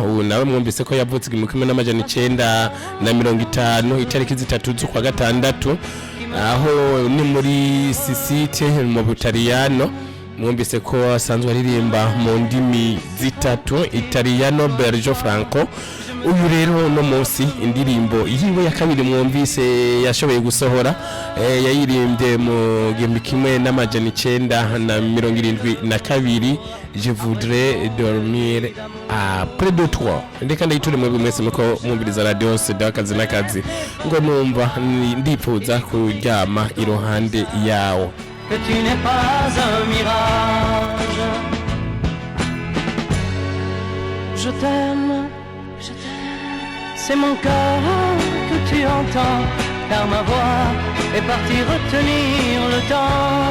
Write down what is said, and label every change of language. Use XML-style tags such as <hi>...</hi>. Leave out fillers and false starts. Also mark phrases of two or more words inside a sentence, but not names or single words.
<rn>Ubu nawe mwumvise ko yavutse mu 1950 itariki zitatu zo kwa gatandatu aho ni muri Sicile mu Butaliyano. Mwumvise ko asanzwe aririmba mu ndimi zitatu Italiano, Belge, Franco. Uyu rero no munsi indirimbo yiwe ya kabiri mwumvise yashoboye gusohora yayirimbye mu 1972.</rn> <fr>Je voudrais dormir après de toi.</fr> <rn>Ndeka ndayiture mwebwe mwese muko mwumviriza radio Sedo akazi nakazi ngo numva ndipfuza kuryama iruhande yawo.</rn> <fr>que tu n'es pas un mirage. Je t'aime, c'est mon cœur que tu entends, car ma voix est partie retenir le temps.</fr>